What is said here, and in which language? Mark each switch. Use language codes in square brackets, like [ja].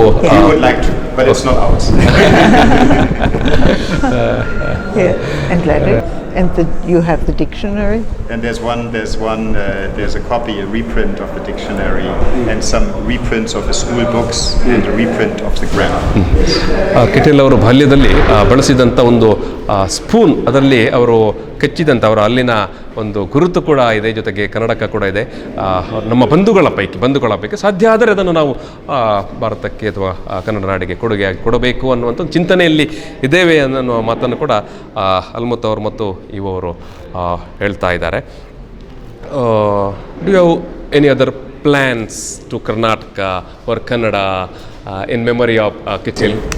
[en] He would like to, but it's not ours. And letter. And you have the dictionary. And there's a copy, a reprint of the dictionary, and some reprints of the school books, and a reprint of the grammar. [kn] Kittel ಅವರು ಬಾಲ್ಯದಲ್ಲಿ ಬಳಸಿದಂಥ ಒಂದು spoon, ಅದರಲ್ಲಿ ಅವರು ಕೆಚ್ಚಿದಂಥ ಅವರ ಅಲ್ಲಿನ ಒಂದು ಗುರುತು ಕೂಡ ಇದೆ, ಜೊತೆಗೆ ಕನ್ನಡಕ ಕೂಡ ಇದೆ. ನಮ್ಮ ಬಂಧುಗಳ ಪೈಕಿ ಸಾಧ್ಯ ಆದರೆ ಅದನ್ನು ನಾವು ಭಾರತಕ್ಕೆ ಅಥವಾ ಕನ್ನಡ ನಾಡಿಗೆ ಕೊಡುಗೆಯಾಗಿ ಕೊಡಬೇಕು ಅನ್ನುವಂಥ ಒಂದು ಚಿಂತನೆಯಲ್ಲಿ ಇದ್ದೇವೆ ಅನ್ನೋ ಮಾತನ್ನು ಕೂಡ ಅಲ್ಮುತ್ ಅವರು ಮತ್ತು ಇವರು ಹೇಳ್ತಾ ಇದ್ದಾರೆ. [en] Do you have any other plans to Karnataka or Kannada in memory of Kittel?